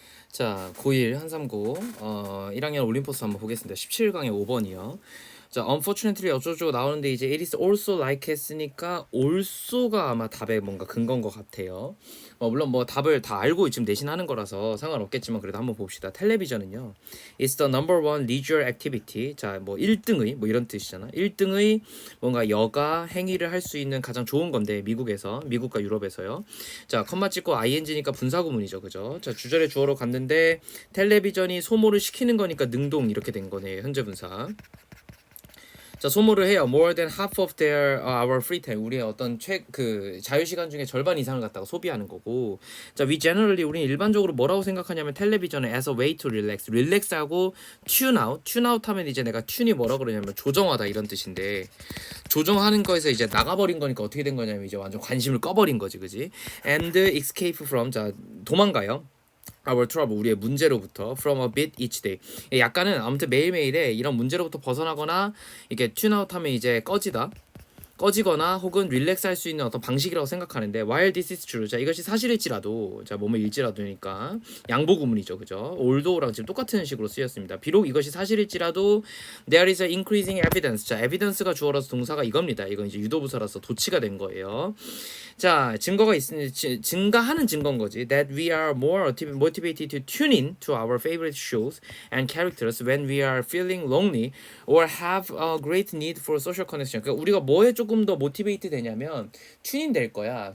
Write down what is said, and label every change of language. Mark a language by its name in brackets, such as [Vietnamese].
[Korean] 자, 고1 한삼고 1학년 올림포스 한번 보겠습니다. 17강의 5번이요. 자, unfortunately 어쩌고 나오는데 이제 [English] it is also like [Korean] 했으니까 also가 아마 답의 뭔가 근거인 것 같아요. 물론 뭐 답을 다 알고 지금 내신하는 거라서 상관없겠지만 그래도 한번 봅시다. 텔레비전은요. [English] It's the number one leisure activity. [Korean] 자, 뭐 1등의 뭐 이런 뜻이잖아. 1등의 뭔가 여가 행위를 할 수 있는 가장 좋은 건데 미국과 유럽에서요. 자, 컴마 찍고 ing니까 분사구문이죠. 그죠? 자, 주절의 주어로 갔는데 텔레비전이 소모를 시키는 거니까 능동 이렇게 된 거네요. 현재 분사. 자, 소모를 해요. [English] More than half of their our free time. [Korean] 우리의 어떤 자유 시간 중에 절반 이상을 갖다가 소비하는 거고. 자, [English] we generally [Korean] 우리는 일반적으로 뭐라고 생각하냐면 텔레비전을 [English] as a way to relax. relax하고 tune out. [Korean] tune out 하면 이제 내가 tune이 뭐라 그러냐면 조정하다 이런 뜻인데 조정하는 거에서 이제 나가버린 거니까 어떻게 된 거냐면 이제 완전 관심을 꺼버린 거지, 그지? [English] And escape from. [Korean] 자, 도망가요. [English] Our trouble, [Korean] 우리의 문제로부터 [English] from a bit each day. [Korean] 약간은 아무튼 매일매일에 이런 문제로부터 벗어나거나 이렇게 튠아웃 하면 이제 꺼지거나 혹은 릴렉스 할 수 있는 어떤 방식이라고 생각하는데 [English] while this is true. [Korean] 자, 이것이 사실일지라도 자, 뭐뭐 일지라도니까 양보 구문이죠. 그죠? although랑 지금 똑같은 식으로 쓰였습니다. 비록 이것이 사실일지라도 [English] there is a increasing evidence. [Korean] 자, evidence가 주어라서 동사가 이겁니다. 이건 이제 유도부사라서 도치가 된 거예요. 자, 증거가 있으니 증가하는 증거인 거지. [English] That we are more motivated to tune in to our favorite shows and characters when we are feeling lonely or have a great need for social connection. [Korean] 그러니까 우리가 뭐에 조금 더 모티베이트 되냐면 튜닝 될 거야.